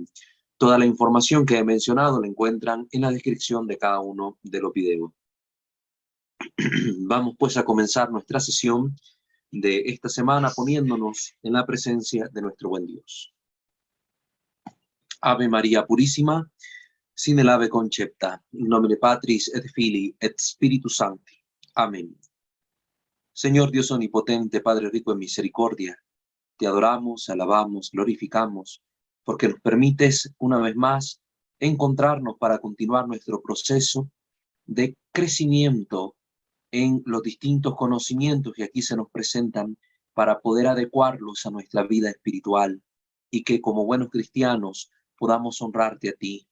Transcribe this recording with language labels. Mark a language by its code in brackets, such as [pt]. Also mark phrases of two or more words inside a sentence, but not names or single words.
[es] Toda la información que he mencionado la encuentran en la descripción de cada uno de los videos. Vamos pues a comenzar nuestra sesión de esta semana poniéndonos en la presencia de nuestro buen Dios. Ave María Purísima, sin el ave concepta, [la] in nomine Patris et Filii et Spiritus Sancti. [es] Amén. Señor Dios omnipotente, Padre rico en misericordia, te adoramos, alabamos, glorificamos, porque nos permites una vez más encontrarnos para continuar nuestro proceso de crecimiento en los distintos conocimientos que aquí se nos presentan para poder adecuarlos a nuestra vida espiritual y que como buenos cristianos podamos honrarte a ti.